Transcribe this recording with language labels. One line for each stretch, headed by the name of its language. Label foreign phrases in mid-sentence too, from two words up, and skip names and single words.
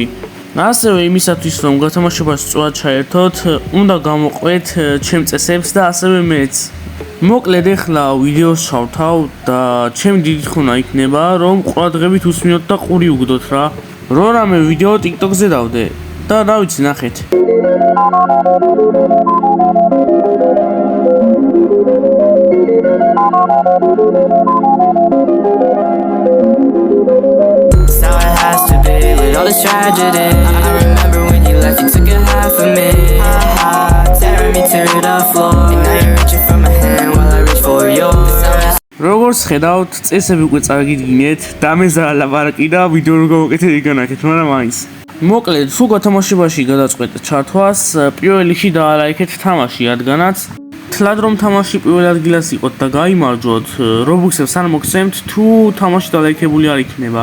Georgian: ასევე იმისათვის რომ გათამაშებას სწორად ჩაერთოთ, უნდა გამოყვეთ ჩემ წესებს და ასევე მეც. მოკლედ ახლა ვიდეოს ჩავთავ და ჩემი დიდი თხოვნა იქნება რომ ყურადღებით უსმინოთ და ყური უგდოთ რა. რო რამე ვიდეო TikTok-ზე დავდე და რა ვიცი ნახეთ.
English: All this tragedy, I remember when you left, you took a half of me, tearing me to the floor, and now you're reaching for my hand while I reach for yours.
Georgian: როგორც ხედავთ, წესები უკვე წაგიდგინეთ და მე ზალაპარაკი და ვიდეო რო გავუკეთეთ იგანაკეთ, მაგრამ მაინც. მოკლედ, თუ გათამაშებაში გადაწყვეტ ჩართვას, პირველ რიგში დაალაიქეთ თამაში, რადგანაც თლად რომ თამაში პირველ ადგილას იყოთ და გაიმარჯვოთ, Robux-ებს არ მოგცემთ, თუ თამაში დალაიქებული არ იქნება.